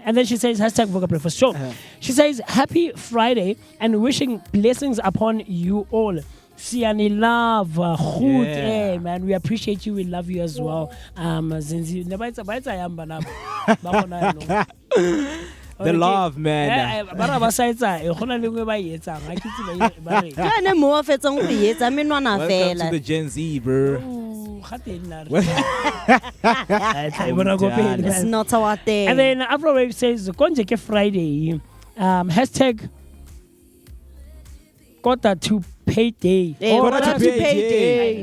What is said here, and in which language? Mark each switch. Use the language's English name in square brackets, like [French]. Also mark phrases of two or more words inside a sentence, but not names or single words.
[English] And then she says, hashtag Vooka Breakfast Show. She says, happy Friday and wishing blessings upon you all. Siani love, goed, Yeah. hey, man. We appreciate you. We love you as well. Zinzi, The love, man. [Tswana] Jane mo fetsang go etsa menwana [English] Welcome to [Tswana] fela. [English] the Gen Z, bro. It's not our thing. And then Afro Wave says, [Tswana] Konje ke [English] Friday. Hashtag quarter to payday. quarter to payday.